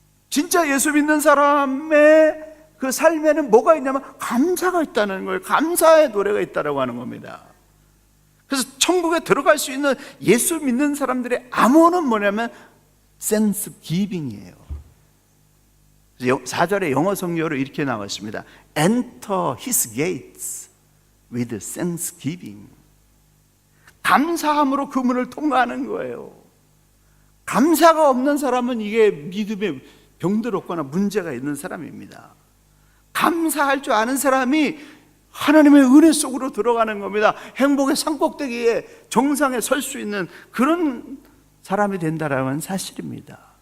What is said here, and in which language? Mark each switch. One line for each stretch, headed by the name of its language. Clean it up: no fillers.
Korean: 진짜 예수 믿는 사람의 그 삶에는 뭐가 있냐면 감사가 있다는 거예요. 감사의 노래가 있다고 하는 겁니다. 그래서 천국에 들어갈 수 있는 예수 믿는 사람들의 암호는 뭐냐면 Thanksgiving이에요. 4절의 영어 성경으로 이렇게 나왔습니다.
English: Enter his gates with thanksgiving.
Korean: 감사함으로 그 문을 통과하는 거예요. 감사가 없는 사람은 이게 믿음에 병들었거나 문제가 있는 사람입니다. 감사할 줄 아는 사람이 하나님의 은혜 속으로 들어가는 겁니다. 행복의 산꼭대기에 정상에 설 수 있는 그런 사람이 된다라는 사실입니다.